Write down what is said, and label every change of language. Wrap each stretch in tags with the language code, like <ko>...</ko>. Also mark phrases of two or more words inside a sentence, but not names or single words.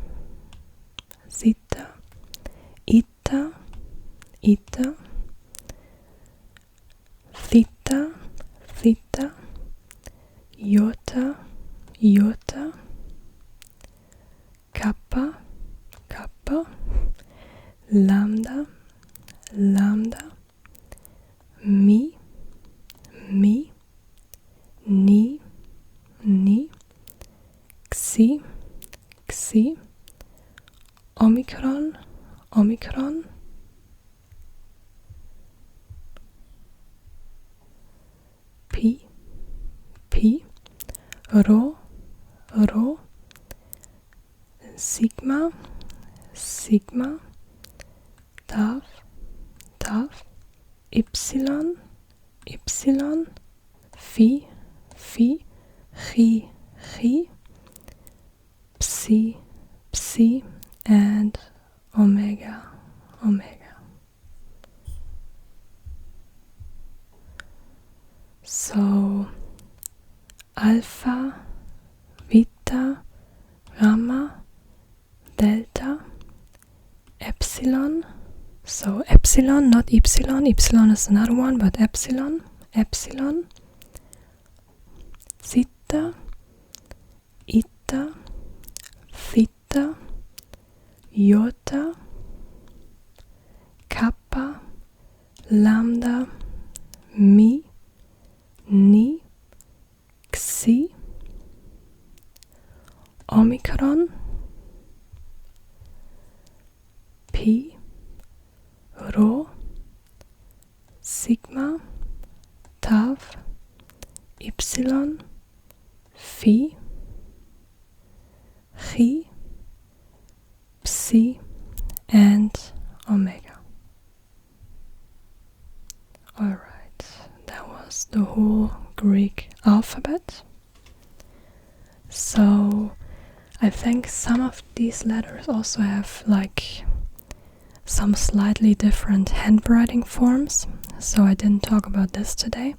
<en>zeta, eta, eta, theta, theta, iota, iota, kappa, kappa, lambda, lambda, mi, mi, ni, ni, xi, xi, omicron, omicron, pi, pi, rho, rho, sigma, sigma, tav, tav, ypsilon, ypsilon, phi, phi, chi, chi, psi, psi, and omega, omega. So alpha, beta, gamma, delta, epsilon. So epsilon, not epsilon. Epsilon is another one, but epsilon, epsilon, zeta, eta, theta, iota, kappa, lambda, mi, ni, xi, omicron, pi, rho, sigma, tav, ypsilon, phi, chi, psi, and omega. Alright, that was the whole Greek alphabet. So I think some of these letters also have like some slightly different handwriting forms, so I didn't talk about this today.</en>